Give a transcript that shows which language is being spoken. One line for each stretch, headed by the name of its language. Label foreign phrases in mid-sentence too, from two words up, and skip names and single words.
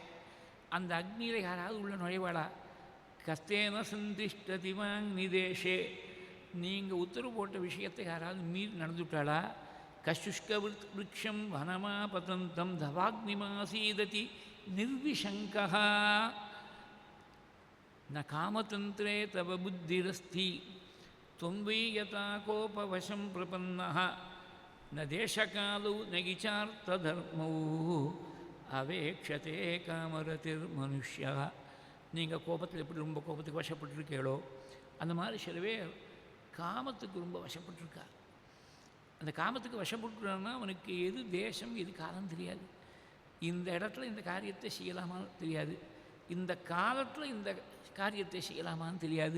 Tamil: அந்த அக்னியில் யாராவது உள்ள நுழைவாடா?
Sanskrit: कस्तेन संतिष्ठति वाङ्निदेशे.
Tamil: நீங்கள் உத்தரவு போட்ட விஷயத்தை யாராவது மீறி நடந்துவிட்டாளா?
Sanskrit: कशुष्क वृक्षं वनमापतन्तं दवाग्निमासीदति निर्विशङ्का न कामतन्त्रे तव पुत्रस्ति त्वं यथा कोपवशं प्रपन्नः न देशकालौ न गिचार्थधर्मौ अवेक्षते कामरतिर्मनुष्यः.
Tamil: நீங்கள் கோபத்தில் எப்படி ரொம்ப கோபத்துக்கு வசப்பட்டுருக்கீங்களோ அந்த மாதிரி சில பேர் காமத்துக்கு ரொம்ப வசப்பட்டுருக்கார். அந்த காமத்துக்கு வசப்பட்டுறான்னா அவனுக்கு எது தேசம் எது காலம் தெரியாது. இந்த இடத்துல இந்த காரியத்தை செய்யலாமான்னு தெரியாது, இந்த காலத்தில் இந்த காரியத்தை செய்யலாமான்னு தெரியாது.